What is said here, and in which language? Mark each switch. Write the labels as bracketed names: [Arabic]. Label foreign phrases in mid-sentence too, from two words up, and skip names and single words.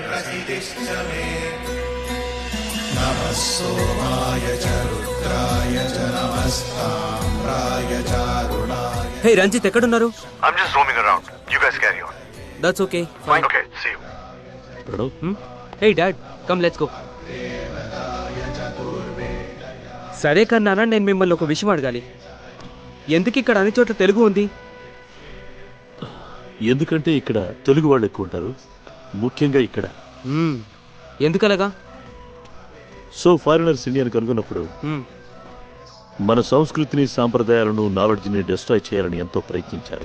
[Sanskrit] स्थितिश्च मे नमः सोमाय च रुद्राय च नमस्ताम्राय चारुणाय [Telugu] హే రంజిత్ ఎక్కడున్నారు? [English] I'm just roaming around. You guys carry on. That's okay fine. Okay, see you. [Telugu] ప్రణవ్, [English] Hey dad come let's go. [Telugu] సరే కన్నానా, నేను మిమ్మల్ని ఒక విషయం అడగాలి. ఎందుకు ఇక్కడ అన్ని చోట్ల తెలుగు ఉంది? ఎందుకంటే ఇక్కడ తెలుగు వాళ్ళు ఎక్కువ ఉంటారు, ముఖ్యంగా ఇక్కడ. ఎందుకలాగా? సో ఫారినర్స్ ఇండియాని కనుగొన్నప్పుడు మన సంస్కృతిని, సాంప్రదాయాలను, నాలెడ్జ్ని డిస్ట్రాయ్ చేయాలని ఎంతో ప్రయత్నించారు.